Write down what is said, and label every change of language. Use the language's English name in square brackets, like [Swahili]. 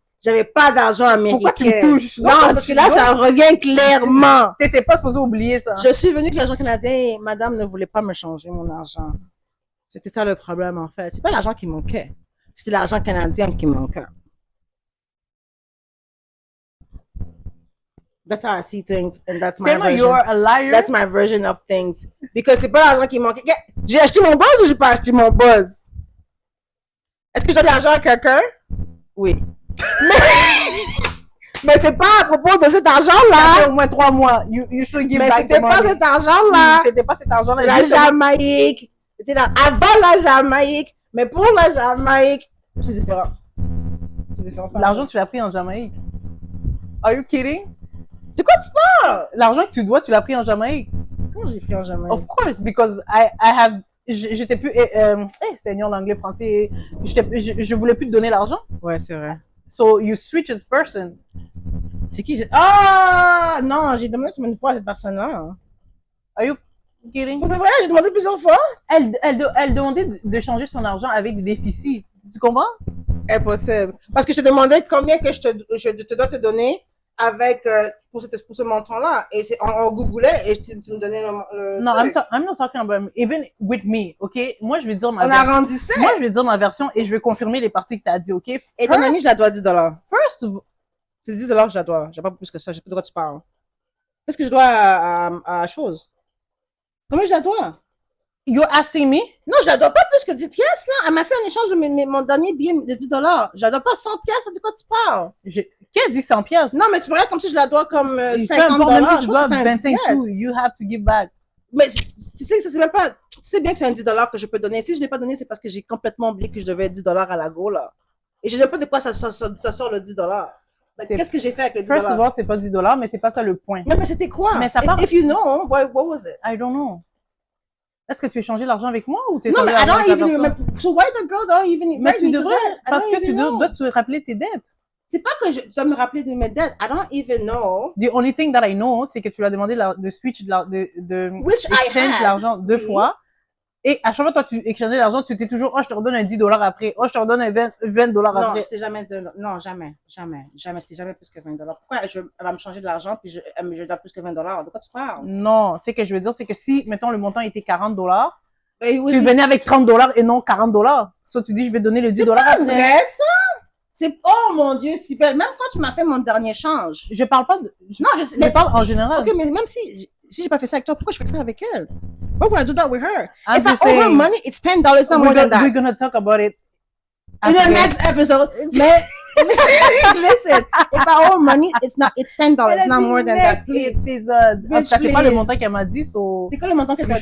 [French] J'avais pas d'argent américain. Pourquoi tu me touches? Non, parce que là, ça revient clairement. T'étais pas supposé oublier ça. Je suis venue avec l'argent canadien et madame ne voulait pas me changer mon argent. C'était ça le problème, en fait. C'est pas l'argent qui manquait. C'était l'argent canadien qui manquait. [English] That's how I see things, and that's my version. You're a liar. That's my version of things. [French] Because c'est pas l'argent qui manquait. J'ai acheté mon buzz ou j'ai pas acheté mon buzz? Est-ce que j'ai de l'argent à quelqu'un? Oui. Mais c'est pas à propos de cet argent-là. Ça fait au moins 3 mois. [English] You should give [French] mais [English] back [French] c'était pas cet argent-là. C'était pas cet argent-là. La Jamaïque. C'était avant la Jamaïque. Mais pour la Jamaïque, c'est différent. C'est différent. L'argent, tu l'as pris en Jamaïque. [English] Are you kidding? [French] De quoi tu parles? L'argent que tu dois, tu l'as pris en Jamaïque. Comment j'ai pris en Jamaïque? [English] Of course, because I have... [French] J'étais plus... Seigneur l'anglais français. Je voulais plus te donner l'argent. Ouais, c'est vrai. [English] So, you switch as person. [French] C'est qui? Ah! Non, j'ai demandé une fois à cette personne-là. Are you kidding? Pour de vrai, j'ai demandé plusieurs fois. Elle demandait de changer son argent avec des déficits. Tu comprends? Impossible. Parce que je te demandais combien que je te dois te donner avec, pour ce montant-là. Et on googlait et tu me donnais le [English] non, I'm not talking about even with me, ok? [French] Moi, je vais dire ma version. On arrondissait. Moi, je vais dire ma version et je vais confirmer les parties que tu as dit, ok? Et ton ami, je la dois $10. [English] First, [French] c'est $10 que je la dois. J'ai pas plus que ça. Je sais pas de quoi tu parles. Qu'est-ce que je dois à chose? Combien je la dois? [English] You're asking me? [French] Non, je la dois pas plus que 10 pièces, là. Elle m'a fait un échange de mon dernier billet de $10. Je la dois pas 100 pièces. De quoi tu parles? Qui a dit 100 pièces? Non, mais tu me regardes comme si je la dois comme $50. Même si tu dois 25 sous, [English] you have to give back. [French] Mais tu sais, c'est même pas, tu sais bien que c'est un $10 que je peux donner. Si je l'ai pas donné, c'est parce que j'ai complètement oublié que je devais $10 à la go, là. Et je sais pas de quoi ça sort le $10. Qu'est-ce que j'ai fait avec le $10? [English] First of all, [French] c'est pas $10, mais c'est pas ça le point. Mais c'était quoi? Mais ça part... [English] If you know, what was it? I don't know. [French] Est-ce que tu as échangé l'argent avec moi ou t'es non, mais [English] I don't even remember. So why the girl don't even... [French] Mais tu devrais, parce que tu dois te rappeler tes dettes. C'est pas que je dois me rappeler de mes dettes. [English] I don't even know. The only thing that I know, [French] c'est que tu lui as demandé de switch, [English] Which [French] exchange l'argent 2 fois. Et à chaque fois, toi, tu échangeais l'argent, tu étais toujours, oh, je te redonne un $10 après. Oh, je te redonne un $20 après. Non, c'était jamais non, jamais. C'était jamais plus que $20. Pourquoi elle va me changer de l'argent puis je dois plus que $20? De quoi tu parles? Non, ce que je veux dire, c'est que si, mettons, le montant était $40, oui, tu venais avec $30 et non $40. Soit tu dis, je vais donner le $10 après. C'est vrai, ça? Oh mon Dieu, Sibelle, même quand tu m'as fait mon dernier échange. Je parle pas de, je parle en général. Ok, mais même si j'ai pas fait ça avec toi, pourquoi je fais ça avec elle? [English] Why would I do that with her? If I owe her money, it's $10, not more than that. We're gonna talk about it In the next episode. [French] Mais [English] listen, if I owe money, it's $10. It's not more than that. Please. [French] Épisode. En tout cas, c'est pas le montant qu'elle m'a dit, so. C'est quoi le montant que t'as dit?